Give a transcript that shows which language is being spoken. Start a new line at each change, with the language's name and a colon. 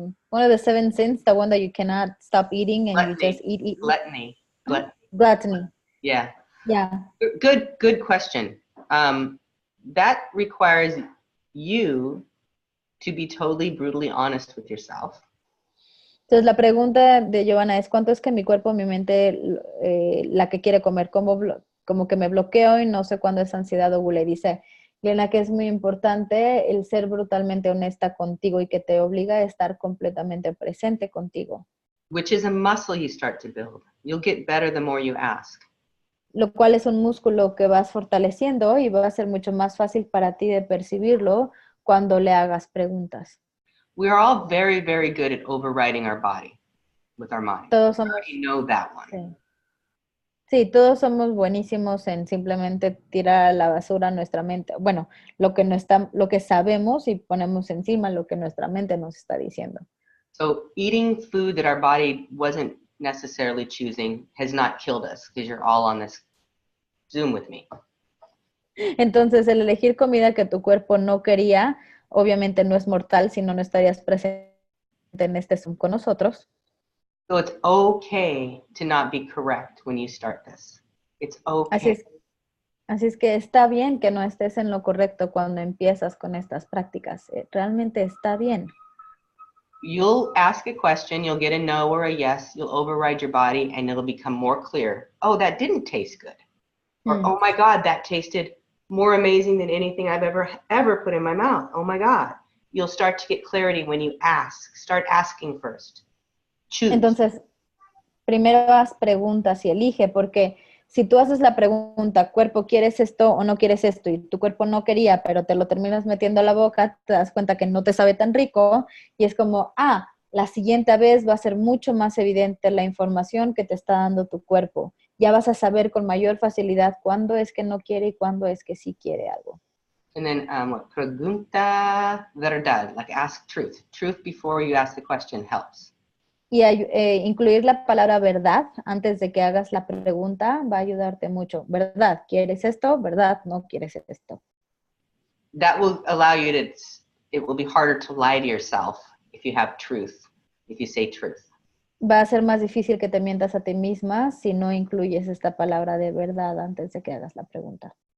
English: One of the 7 sins, the one that you cannot stop eating and Gluttony. you just eat. Gluttony. Gluttony. Gluttony. Yeah. Yeah. Good question. That requires you to be totally brutally honest with yourself.
Spanish: Entonces la pregunta de Giovanna es, ¿cuánto es que mi cuerpo, mi mente, la que quiere comer, como que me bloqueo y no sé cuándo es ansiedad o gula? Y dice, Glenna, que es muy importante el ser brutalmente honesta contigo y que te obliga a estar completamente presente contigo.
English: Which is a muscle you start to build. You'll get better the more you ask.
Spanish: Lo cual es un músculo que vas fortaleciendo y va a ser mucho más fácil para ti de percibirlo cuando le hagas preguntas.
English: We are all very, very good at overriding our body with our mind.
Spanish: Todos somos,
English: You know that one.
Spanish: sí. Sí, todos somos buenísimos en simplemente tirar a la basura nuestra mente. Bueno, lo que sabemos y ponemos encima lo que nuestra mente nos está diciendo.
English: So eating food that our body wasn't necessarily choosing has not killed us, because you're all on this Zoom with me.
Spanish: Entonces, el elegir comida que tu cuerpo no quería, obviamente no es mortal, si no, no estarías presente en este Zoom con nosotros.
English: So it's okay to not be correct when you start this. It's okay.
Spanish: Así es que está bien que no estés en lo correcto cuando empiezas con estas prácticas. Realmente está bien.
English: You'll ask a question, you'll get a no or a yes, you'll override your body, and it'll become more clear. Oh, that didn't taste good. Or, oh my God, that tasted more amazing than anything I've ever put in my mouth. Oh my God. You'll start to get clarity when you ask. Start asking first. Choose.
Spanish: Entonces, primero haz preguntas y elige, porque si tú haces la pregunta, cuerpo, ¿quieres esto o no quieres esto? Y tu cuerpo no quería, pero te lo terminas metiendo a la boca, te das cuenta que no te sabe tan rico y es como, la siguiente vez va a ser mucho más evidente la información que te está dando tu cuerpo. Ya vas a saber con mayor facilidad cuándo es que no quiere y cuándo es que sí quiere algo.
English: And then
Spanish: pregunta verdad,
English: like ask truth. Truth before you ask the question helps.
Spanish: Y incluir la palabra verdad antes de que hagas la pregunta va a ayudarte mucho. ¿Verdad? ¿Quieres esto? ¿Verdad? ¿No quieres esto?
English: That will allow you to, it will be harder to lie to yourself if you have truth, if you say truth.
Spanish: Va a ser más difícil que te mientas a ti misma si no incluyes esta palabra de verdad antes de que hagas la pregunta.